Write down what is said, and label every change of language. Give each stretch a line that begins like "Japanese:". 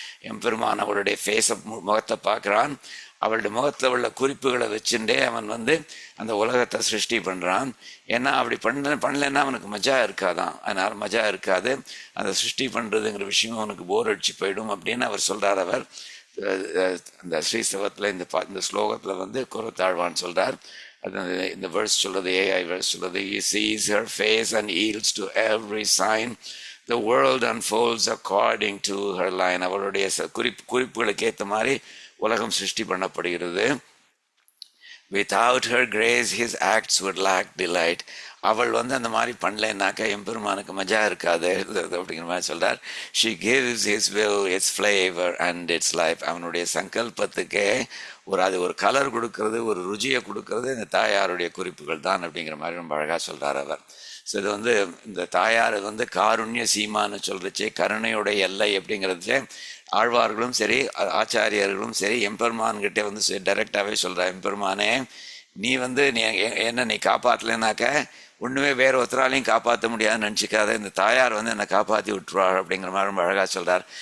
Tamil: எம்பெருமான் அவளுடைய முகத்தை பார்க்குறான். அவளுடைய முகத்தில் உள்ள குறிப்புகளை வச்சுட்டே அவன் வந்து அந்த உலகத்தை சிருஷ்டி பண்ணுறான். ஏன்னா அப்படி பண்ணலைன்னா அவனுக்கு மஜா இருக்காதான். அதனால் மஜா இருக்காது, அந்த சிருஷ்டி பண்ணுறதுங்கிற விஷயம் அவனுக்கு போர் அடிச்சு போயிடும் அப்படின்னு அவர் சொல்கிறார். அவர் அந்த ஸ்ரீஸ்தவத்தில் இந்த ஸ்லோகத்தில் வந்து குரத்தாழ்வான் சொல்கிறார். அது இந்த வேர்ஸ் சொல்கிறது,
English: AI verse சொல்கிறது, he sees her face and yields to every sign. The world unfolds according to her line.
Tamil: அவளுடைய குறிப்புகளுக்கு ஏற்ற மாதிரி உலகம் சிருஷ்டி பண்ணப்படுகிறது.
English: Without her grace his acts would lack delight.
Tamil: அவள் வந்து அந்த மாதிரி பண்ணலைன்னாக்கா எம்பெருமானுக்கு மஜா இருக்காது அப்படிங்கிற மாதிரி சொல்கிறார்.
English: She gives his will its flavor and its life.
Tamil: அவனுடைய சங்கல்பத்துக்கே அது ஒரு கலர் கொடுக்கறது, ஒரு ருச்சியை கொடுக்கறது இந்த தாயாருடைய குறிப்புகள் தான் அப்படிங்கிற மாதிரி ரொம்ப அழகாக சொல்கிறார் அவர். ஸோ இது வந்து இந்த தாயார் வந்து காருண்ய சீமான்னு சொல்கிறச்சே, கருணையுடைய எல்லை அப்படிங்கிறதுலே ஆழ்வார்களும் சரி ஆச்சாரியர்களும் சரி எம்பெருமான்கிட்ட வந்து டைரெக்டாகவே சொல்கிறா, எம்பெருமானே நீ வந்து நீ காப்பாற்றலைனாக்க ஒன்றுமே வேறு ஒருத்தராலையும் காப்பாற்ற முடியாதுன்னு நினச்சிக்காத, இந்த தாயார் வந்து என்னை காப்பாற்றி விட்டுருவாள் அப்படிங்கிற மாதிரி ரொம்ப அழகாக சொல்கிறார்.